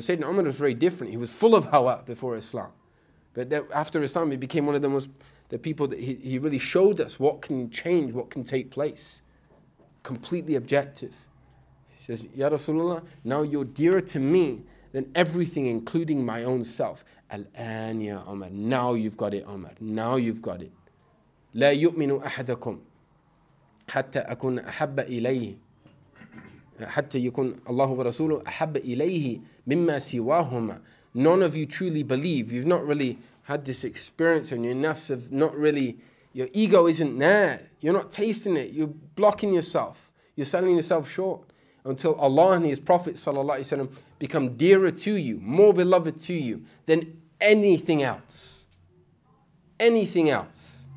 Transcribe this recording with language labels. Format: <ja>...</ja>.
<en>Because Sayyidina Umar was very different. He was full of hawa before Islam. But after Islam, he became one of the people that he really showed us what can change, what can take place. Completely objective. He says, Ya Rasulullah, now you're dearer to me than everything, including my own self.</en> <ar>Al-an ya Umar.</ar> <en>Now you've got it, Umar. Now you've got it.</en> <ar>لا يؤمن أحدكم حتى أكون أحب إليه حتى يكون الله ورسوله أحب إليه مما سواهما.</ar> <en>None of you truly believe. You've not really had this experience, and your nafs have not really, your ego isn't there. You're not tasting it. You're blocking yourself. You're selling yourself short until Allah and His Prophet ﷺ become dearer to you, more beloved to you than anything else. Anything else.</en>